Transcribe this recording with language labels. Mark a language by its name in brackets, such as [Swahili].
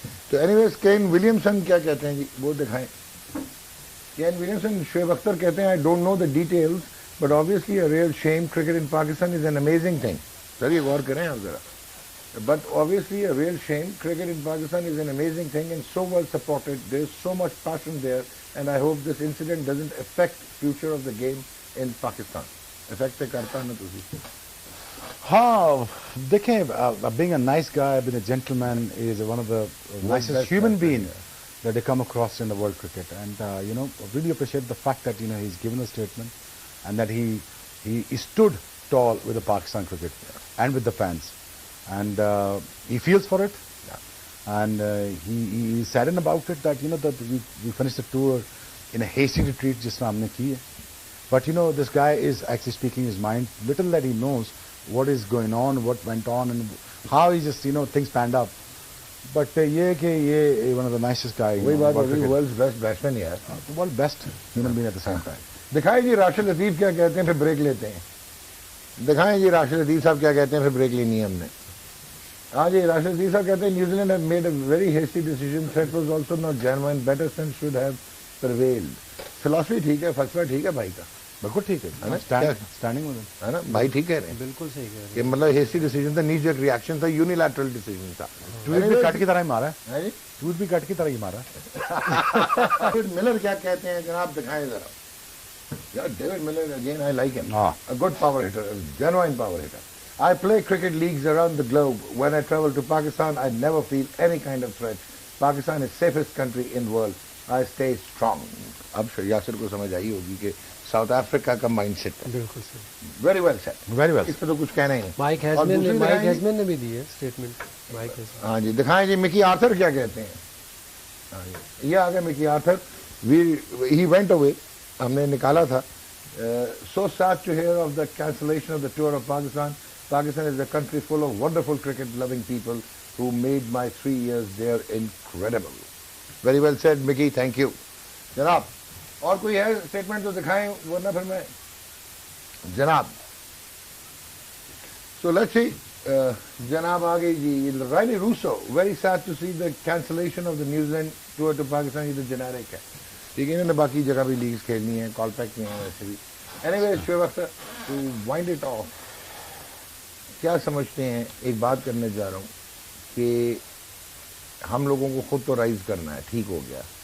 [Urdu] تو any ways Kane Williamson کیا کہتے ہیں [English] جی, وہ دکھائیں. کین ولیمسن, شعیب اختر کہتے ہیں I don't know the details but obviously a real shame, cricket in Pakistan is an amazing thing. [Urdu] سر یہ غور کریں آپ ذرا. [English] But obviously a real shame, cricket in Pakistan is an amazing thing and so well supported. There is so much passion there and I hope this incident doesn't affect future of the game in Pakistan. [Urdu] Affect کرتا نا تسی. ہاں دیکھیں, [English] being a nice guy, being a gentleman is one of the nicest human being that they come across in the world cricket, and really appreciate the fact that he's given a statement and that he stood tall with the Pakistan cricket and with the fans, and he feels for it, and he is saddened about it that that we finished the tour in a hasty retreat [Urdu] jis tarah humne ki hai. [English] But this guy is actually speaking his mind, little that he knows what is going on, what went on, and how he just things panned out. But ye one of the nicest guys. [Urdu] وہی بات ہوگی, [English] world's best batsman [Urdu] یار, [English] the world best human being at the same time. [Urdu] دکھائیں جی راشد لطیف کیا کہتے ہیں, پھر break لیتے ہیں. دکھائیں جی راشد لطیف صاحب کیا کہتے ہیں, پھر بریک لینی ہے ہم نے. ہاں جی, راشد لطیف صاحب کہتے ہیں New Zealand [English] have made a very hasty decision. Threat was also not genuine. Better sense should have prevailed. [Urdu] Philosophy ٹھیک ہے, فلسفہ ٹھیک ہے بھائی کا, بالکل ٹھیک ہے, اسٹینڈنگ ہے نا بھائی, ٹھیک ہے نا, بالکل صحیح کہہ رہے کہ مطلب ہیسٹی ڈیسیجن تھا, نیچ ایک ریئیکشن تھا, یونیلیٹرل ڈیسیجن تھا. ٹویٹ بھی کٹ کی طرح ہی مارا ہے, جی ٹویٹ بھی کٹ کی طرح ہی مارا ہے. ڈیوڈ ملر کیا کہتے ہیں جناب, دکھائیں ذرا. [English] یار David Miller again I like him, a good power hitter, a genuine power hitter. I play cricket leagues around the globe. When I travel to Pakistan, I never feel any kind of threat. Pakistan is safest country in the world. I stay strong. [Urdu] اب یاسر کو سمجھ آئی ہوگی کہ South Africa کا mind set ہے. بالکل صحیح, [English] Very well set, very well. [Urdu] اس پہ تو کچھ کہنا ہی نہیں. مائک ہیزمن نے بھی دی ہے اسٹیٹمنٹ. مائک ہیزمن, ہاں جی, دکھائیں جی مکی آرتھر کیا کہتے ہیں. ہاں جی, یہ آ گئے مکی آرتھر. [English] he went away, [Urdu] ہم نے نکالا تھا. [English] So sad to hear of the cancellation of the tour of Pakistan. Pakistan is a country full of wonderful cricket-loving people who made my 3 years there incredible. Very well said, Mickey. Thank you. [Urdu] جناب اور کوئی ہے statement تو دکھائیں, ورنہ پھر میں جناب. [English] So let's see. [Urdu] جناب آگے جی, [English] Rilee Rossouw, very sad to see the cancellation of the New Zealand tour to Pakistan. [Urdu] یہ تو جنیرک ہے, ٹھیک ہے, انہوں نے باقی جگہ بھی لیگز کھیلنی ہے, کال پیک میں ہیں ویسے بھی. Anyway, Shoaib Akhtar, [English] to wind it off, [Urdu] کیا سمجھتے ہیں, ایک بات کرنے جا رہا ہوں کہ ہم لوگوں کو خود تو رائز کرنا ہے, ٹھیک ہو گیا.